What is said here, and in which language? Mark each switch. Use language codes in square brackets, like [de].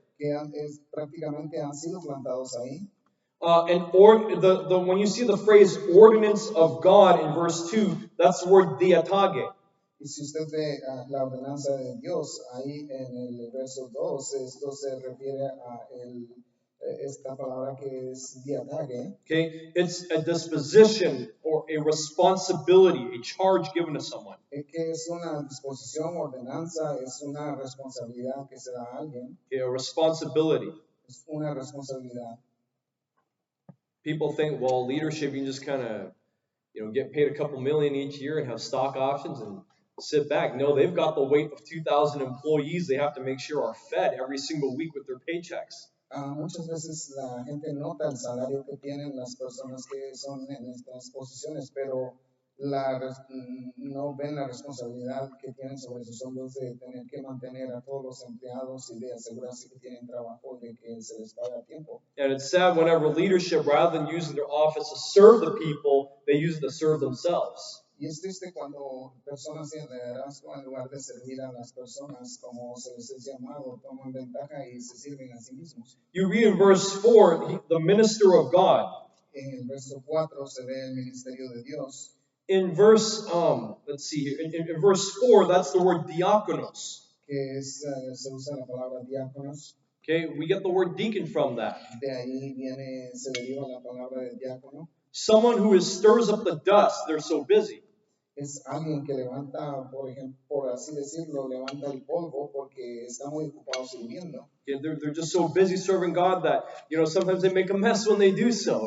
[es] Que prácticamente han sido plantados ahí. [en] When you see the phrase ordinance of God in verse 2, that's the word diatage. [es] Y si usted ve la ordenanza de Dios ahí en el verso 2, esto se refiere a esta palabra que es diatage. [en] Okay, it's a disposition or a responsibility, a charge given to someone. [es] Que es una disposición, ordenanza, es una responsabilidad que se da a alguien. [en] Okay, a responsibility. [es] Es una responsabilidad. [en] People think, well, leadership, you can just kind of, get paid a couple million each year and have stock options and sit back. No, they've got the weight of 2,000 employees they have to make sure are fed every single week with their paychecks. [es] Muchas veces la gente nota el salario que tienen las personas que son en estas posiciones, pero no ven la responsabilidad que tienen sobre sus hombros de tener que mantener a todos los empleados y de asegurarse que tienen trabajo, de que se les paga a tiempo. [en] And it's sad whenever leadership, rather than using their office to serve the people, they use it to serve themselves. [es] Y es triste cuando personas en liderazgo, en lugar de servir a las personas como se les es llamado, toman ventaja y se sirven a sí mismos. [en] You read in verse 4, the minister of God. [es] En el verso 4 se ve el ministerio de Dios. [en] In verse, let's see here, in verse 4, that's the word diakonos. [es] Que se usa la palabra diáconos. [en] Okay, we get the word deacon from that. [es] De ahí se deriva la palabra de diácono. [en] Someone who stirs up the dust, they're so busy. [es] es alguien que levanta, por ejemplo, por así decirlo, levanta el polvo porque está muy ocupado sirviendo. [en] Okay, they're just so busy serving God that, sometimes they make a mess when they do so,